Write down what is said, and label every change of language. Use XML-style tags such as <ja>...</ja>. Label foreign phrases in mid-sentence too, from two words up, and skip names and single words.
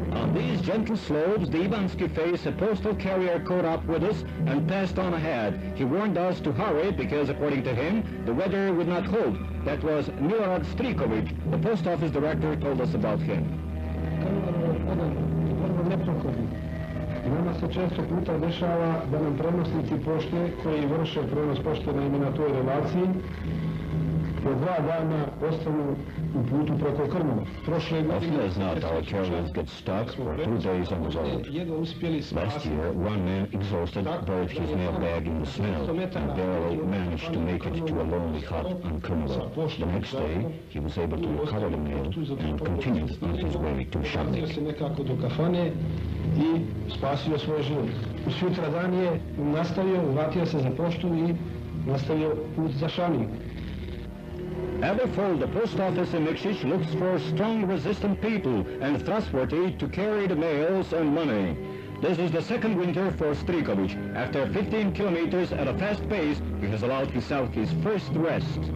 <en>On these gentle slopes, the Ivanski face a postal carrier caught up with us and passed on ahead. He warned us to hurry because, according to him, the weather would not hold. That was Milorad Striković, the post office director, told us about him.</en> <sr>Nama se često puta dešava da nam prenosnici pošte koji vrše prenos pošte na toj relaciji po 2 dana ostanu u putu preko Krnova.</sr> <en>Often as not, our carriers get stuck for 2 days on the road. Last year, one man, exhausted, buried his mailbag in the snow and barely managed to make it to a lonely hut on Krnova. The next day, he was able to recover the mail and continued on his way to Šavnik.</en> <sr>I spasio svoj život. Sutradan je nastavio, vratio se za poštu i nastavio put za Šavnik.</sr> <en>Every fall, the post office in Nikšić looks for strong, resistant people and trustworthy to carry the mails and money. This is the second winter for Striković. After 15 kilometers at a fast pace, he has allowed himself his first rest.</en>